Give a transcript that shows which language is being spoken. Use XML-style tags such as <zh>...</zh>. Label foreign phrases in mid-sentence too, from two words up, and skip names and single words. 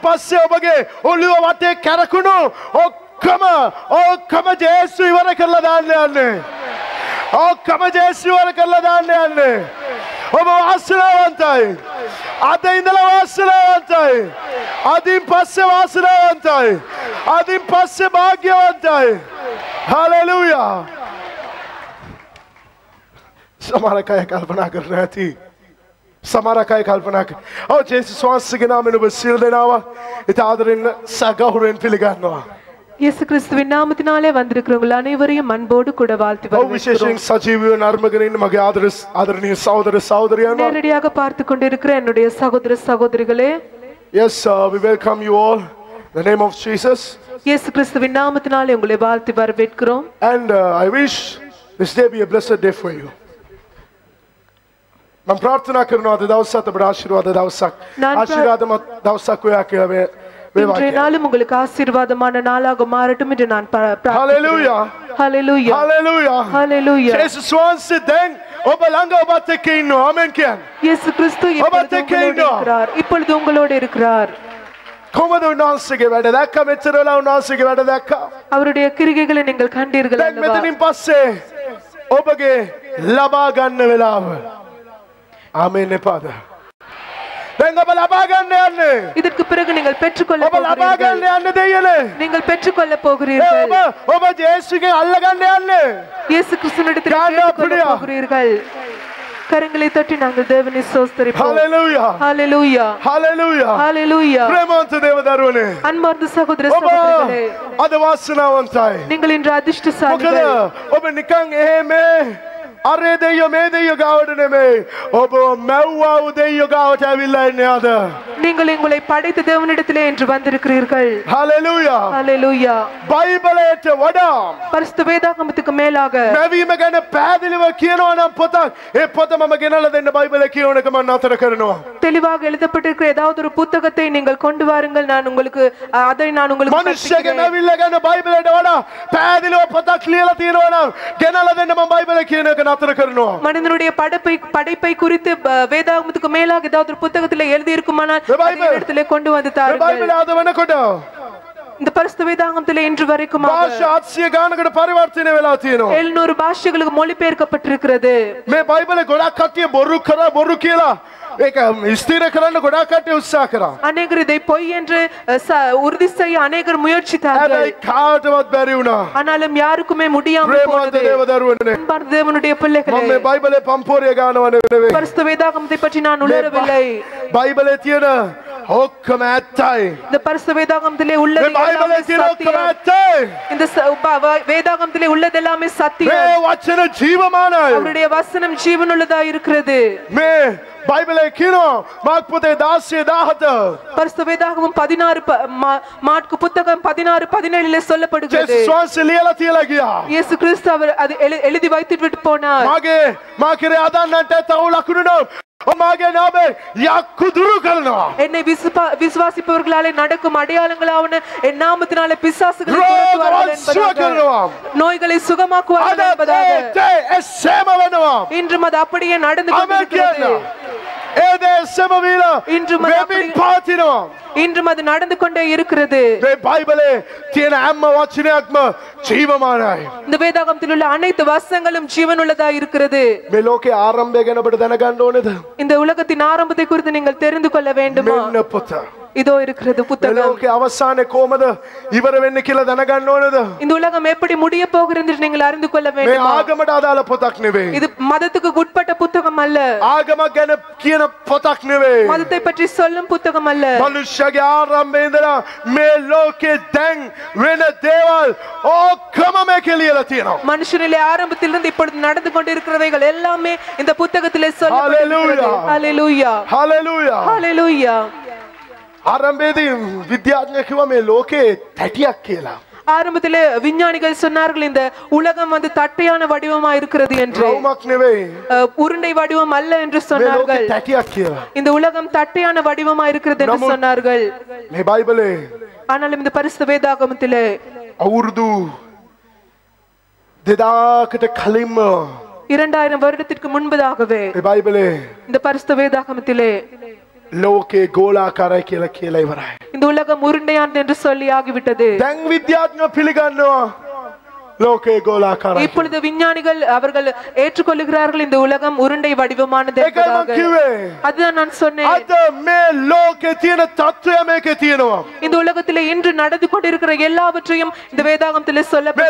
<si>පස්සේ ඔබගේ ඔළුව වටේ කැරකුණු ඔක්කොම ජේසු ඉවර කරලා දාන්න යන්නේ ඔක්කොම ජේසු ඉවර කරලා දාන්න යන්නේ ඔබ වාසනාවන්තයි අද ඉඳලා වාසනාවන්තයි අදින් පස්සේ වාසනාවන්තයි අදින් පස්සේ භාග්‍යවන්තයි හලෙලූයා සමහර අය කල්පනා කරනවා ඇති සමහර අය කල්පනා කරනවා ඔව් ජේසුස් වහන්සේගේ නාමයෙන් ඔබ සියලු දෙනාව ඉත ආදරෙන් සගෞරවයෙන් පිළිගන්නවා</si> <ta>இயேசு கிறிஸ்துவின் நாமத்தினாலே வந்திருக்கிறவங்க அனைவரையும் அன்போடு கூட வாழ்த்தி வரவேற்கிறோம். விசேஷம் சஜீவ நர்மகரின் மக ஆதரணிய சகோதர சகோதரியார் நேரடியாக பார்த்து கொண்டிருக்கிற என்னுடைய சகோதர சகோதரிகளே</ta> <en>yes we welcome you all in the name of Jesus</en> <ta>இயேசு கிறிஸ்துவின் நாமத்தினாலே உங்களை வாழ்த்தி வரவேற்கிறோம்</ta> <en>and I wish this day be a blessed day for you</en> <si>මම ප්‍රාර්ථනා කරනවා අද දවසත් අපට ආශිර්වාද දවසක් ආශිර්වාදමත් දවසක් වේවා කියලා</si> <ta>இன்றைய நாளும் உங்களுக்கு ஆசீர்வாதமான நாளாக மாறட்டும் என்று நான் Hallelujah Hallelujah Hallelujah Hallelujah</ta> <en>Jesus wants it then</en> <si>ඔබ ළඟ ඔබත් එක්ක ඉන්නවා ආමෙන් කියන්න</si> <ta>இயேசு கிறிஸ்து இப்பொழுது உங்களோடு இருக்கிறார்</ta> <si>කොහොමද උන්වහන්සේගේ වැඩ දැක්කා මෙච්චර වෙලා උන්වහන්සේගේ වැඩ දැක්කා</si> <ta>அவருடைய கிரிகைகளை நீங்கள் கண்டீர்கள்</ta> <si>දැන් මෙතනින් පස්සේ ඔබගේ ලබා ගන්න වෙලාව ආමෙන් එපාද</si> <ta>இதற்கு பிறகு நீங்கள் பெற்றுக்கொள்ள நீங்கள் பெற்றுக்கொள்ள போகிறீர்கள் இயேசு கிறிஸ்துவினிடத்தில் போகிறீர்கள் கரங்களை தட்டி நாங்கள் தேவனை ஸ்தோத்திரிப்போம் ஹalleluya hallelujah hallelujah பிரேமவந்த தேவதாருவனே அன்பார்ந்த சகோதர சகோதரிகளே</ta> <si>අද වාසනාවන්තයි</si> <ta>நீங்கள் இன்று அதிர்ஷ்டசாலிகள்</ta> <si>ඔබ නිකන් එහෙම අරේ දෙයියෝ මේ දෙයියෝ ගාවට නෙමෙයි ඔබ මැව්වා දෙයියෝ ගාවට ඇවිල්ලා ඉන්නේ අද</si> <ta>நீங்கள் உங்களை படைத்த தேவனிடத்திலே என்று வந்திருக்கிறீர்கள் ஹalleluya ஹalleluya</ta> <si>බයිබලයට වඩා</si> <ta>பரிசுத்த வேதாகமத்துக்கு மேலாக</ta> <si>මැවීම ගැන පැහැදිලිව කියනවා නම් පොතක් ඒ පොත මම ගෙනලා දෙන්න බයිබලේ කියවන එක මම නතර කරනවා</si> <ta>தெளிவாக எழுதப்பட்டிருக்கிற ஏதாவது ஒரு புத்தகத்தை நீங்கள் கொண்டு வாருங்கள் நான் உங்களுக்கு அதை நான் உங்களுக்கு</ta> <si>මනුෂ්‍යගේ මැවිල්ල ගැන බයිබලයට වඩා පැහැදිලිව පොතක් ලියලා තියෙනවා නම් ගෙනලා දෙන්න මම බයිබලේ කියන එක</si> <ta>மனிதனுடைய படைப்பை குறித்து வேதாகமத்துக்கு மேலாக ஏதாவது ஒரு புத்தகத்தில் எழுதி இருக்குமானால் இடத்திலே கொண்டு வந்து தாருங்கள் இந்த பரிசுத்த வேதாகமத்திலே இன்று வரைக்கும் 700 பாஷைகளுக்கு மொழிபெயர்க்கப்பட்டிருக்கிறது</ta> <si>මේ බයිබලේ ගොඩක් කට්ටිය බොරු කියලා ඒක ස්ථිර කරන්න ගොඩක් කට්ටිය උත්සාහ කරා</si> <ta>අනේකර இதை பொய் என்று உறுதி செய்ய அநேகர் முயற்சித்தார்கள்</ta> <si>හැබැයි කාටවත් බැරි වුණා</si> <ta>ஆனாலும் யாருக்குமே முடியாமல் போனது அன்பார்ந்த தேவனுடைய பிள்ளைகளே</ta> <si>මම මේ බයිබලේ පම්පෝරිය ගන්නව නෙවෙයි</si> <ta>பரிசுத்த வேதாகமத்தை பற்றி நான் உணரவில்லை</ta> <si>බයිබලේ තියෙන ඔක්කොම ඇත්තයි</si> <ta>இந்த பரிசுத்த வேதாகமத்திலே உள்ளது</ta> <si>බයිබලේ තියෙන ඔක්කොම ඇත්තයි</si> <ta>இந்த வேதாகமத்திலே உள்ளது எல்லாமே சத்தியம்</ta> <si>මේ වචන ජීවමානයි</si> <ta>அவருடைய வசனம் ஜீவனுள்ளதா இருக்கிறது</ta> <si>මේ බයිබලේ කියනවා මාර්ක් පොතේ 16:17</si> <ta>பரிசுத்த வேதாகமம் 16 மார்க் புத்தகம் 16:17 சொல்லப்படுகிறது</ta> <si>ஜேசு லியලා තියලා ගියා</si> <ta>இயேசு கிறிஸ்து அவர் அது எழுதி வைத்து விட்டு போனார்</ta> <si>මා කරේ අදන්නන්ට තව ලකුණු නම් ඔමාගේ නාමේ යක්කු දුරු කරනවා</si> <ta>என்னை விசுவாசிப்பவர்களாலே நடக்கும் அடையாளங்களாவன என் நாமத்தினாலே பிசாசுகளை துரத்துவார்கள் என்பதாக நோய்களை சுகமாக்குவார்கள் என்பதாக இன்றும் அது அப்படியே நடந்து கொண்டிருக்கிறது இன்றும் அது நடந்து கொண்டே இருக்கிறது இந்த வேதாகமத்தில் உள்ள அனைத்து வசனங்களும் ஜீவனுள்ளதா இருக்கிறது இந்த உலகத்தின் ஆரம்பத்தை குறித்து நீங்கள் தெரிந்து கொள்ள வேண்டுமா இதோ இருக்கிறது புத்தகம்</ta> <si>අවසානයේ කොහමද ඉවර වෙන්නේ කියලා දැනගන්න ඕනද</si> <ta>இந்த உலகம் எப்படி முடிய போகிறது என்று நீங்கள் அறிந்து கொள்ள வேண்டும்</ta> <si>මේ ආගමට අදාළ පොතක් නෙවෙයි</si> <ta>இது மதத்துக்கு உட்பட்ட புத்தகம் அல்ல</ta> <si>ආගමක් ගැන කියන පොතක් නෙවෙයි</si> <ta>மதத்தை பற்றி சொல்லும் புத்தகம் அல்ல</ta> <si>මනුෂ්‍යගේ ආරම්භයේ ඉඳලා මේ ලෝකේ දැන් වෙන දේවල් ඔක්කොම මේකේ ලියලා තියෙනවා</si> <ta>மனுஷனிலே ஆரம்பத்திலிருந்து இப்பொழுது நடந்து கொண்டிருக்கிறவைகள் எல்லாமே இந்த புத்தகத்திலே சொல்லப்பட்டிருக்கிறது ஹalleluya ஹalleluya ஹalleluya</ta> <si>ආරම්භයේදී විද්‍යාඥයෝ කිව්වා මේ ලෝකේ තැටියක් කියලා</si> <ta>ஆரம்பத்திலே விஞ்ஞானிகள் சொன்னார்கள் இந்த உலகம் வந்து தட்டையான வடிவமா இருக்கிறது என்று. உருண்டை வடிவம் அல்ல என்று சொன்னார்கள். இந்த உலகம் தட்டையான வடிவமா இருக்கிறது என்று சொன்னார்கள். ஆனாலும் இந்த பரிசுத்த வேதாகமத்திலே</ta> <si>අවුරුදු 2000කට කලින්ම</si> <ta>2000 வருடத்திற்கு முன்பதாகவே இந்த பரிசுத்த வேதாகமத்திலே</ta> <si>ලෝකේ ගෝලාකාරයි කියලා කියලා ඉවරයි.</si> <ta>இந்த உலகம் உருண்டையானது என்று சொல்லி ஆகிவிட்டது.</ta> <si>දැන් විද්‍යාඥයෝ පිළිගන්නවා ලෝකේ ගෝලාකාරම්.</si> <ta>இப்பொழுது விஞ்ஞானிகள் அவர்கள் ஏற்றுக்கொள்கிறார்கள் இந்த உலகம் உருண்டை வடிவமானது என்பதாக. அதுதான் நான் சொன்னேன்.</ta> <si>අද මේ ලෝකේ තියෙන තත්ත්වය මේකේ තියෙනවා.</si> <ta>இந்த உலகத்திலே இன்று நடந்து கொண்டிருக்கிற எல்லாவற்றையும் இந்த வேதாகமத்திலே சொல்லப்பட்டிருக்கிறது.</ta>